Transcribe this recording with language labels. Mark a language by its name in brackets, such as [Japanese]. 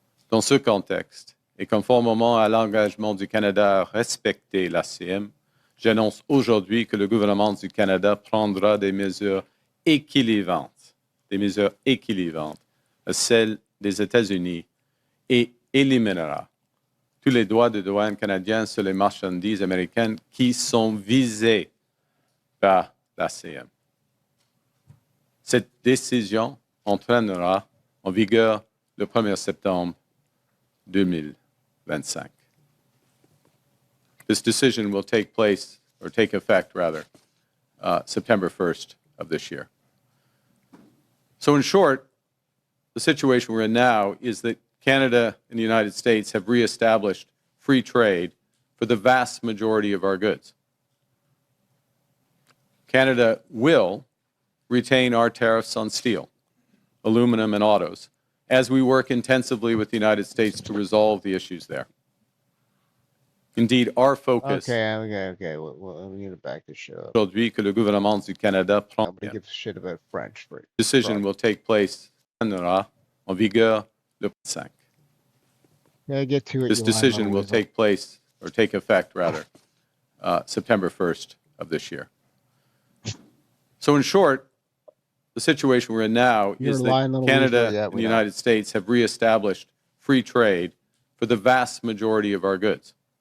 [French] Dans ce contexte, et conformément à l'engagement du Canada à respecter l'ACM, j'annonce aujourd'hui que le gouvernement du Canada prendra des mesures équilibrantes à celles des États-Unis et éliminera tous les droits de douane canadiens sur les marchandises américaines qui sont visées par l'ACM. Cette décision entraînera en vigueur le 1er septembre 2025. [English] This decision will take effect, September 1st of this year. So in short, the situation we're in now is that Canada and the United States have reestablished free trade for the vast majority of our goods. Canada will retain our tariffs on steel, aluminum, and autos as we work intensively with the United States to resolve the issues there. Indeed, our focus. Okay. Well, we need to back this shit up. [French] Aujourd'hui que le gouvernement du Canada prend. [English] Nobody gives a shit about French. Decision will take place [French] en vigueur le 5. [English] Yeah, get to it. This decision will take effect, September 1st of this year. So in short, the situation we're in now is that Canada and the United States have reestablished free trade for the vast majority of our goods.